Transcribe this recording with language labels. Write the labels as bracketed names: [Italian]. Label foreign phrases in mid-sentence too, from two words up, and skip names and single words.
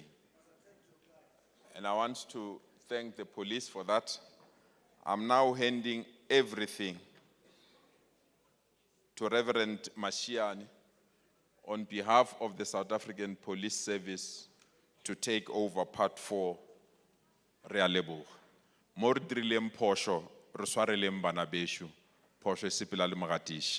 [English] And I want to thank the police for that. I'm now handing everything to Reverend Mashiane on behalf of the South African Police Service to take over part 4 [Northern Sotho] re a leboga. Mo re dirileng phošo, re swareleng bana beshu, phošo e sepela le mogatiši.